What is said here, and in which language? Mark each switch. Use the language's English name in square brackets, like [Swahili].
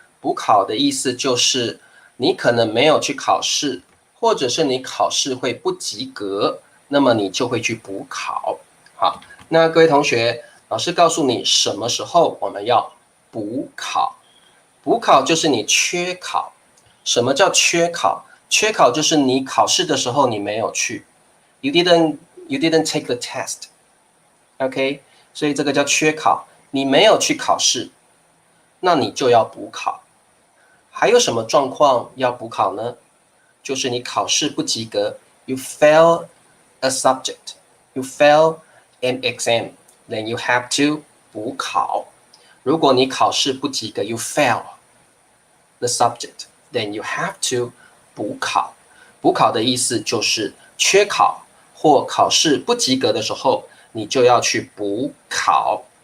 [Chinese] 补考的意思就是你可能没有去考试，或者是你考试会不及格，那么你就会去补考。好，那各位同学，老师告诉你什么时候我们要补考。补考就是你缺考。什么叫缺考？缺考就是你考试的时候你没有去。 [English] You didn't take the test, OK？ [Chinese] 所以这个叫缺考，你没有去考试，那你就要补考。还有什么状况要补考呢？就是你考试不及格 [English] ，you fail a subject, you fail an exam, then you have to [Chinese] 补考。如果你考试不及格 [English] ，you fail the subject, then you have to [Chinese] 补考。补考的意思就是缺考或考试不及格的时候，你就要去补考。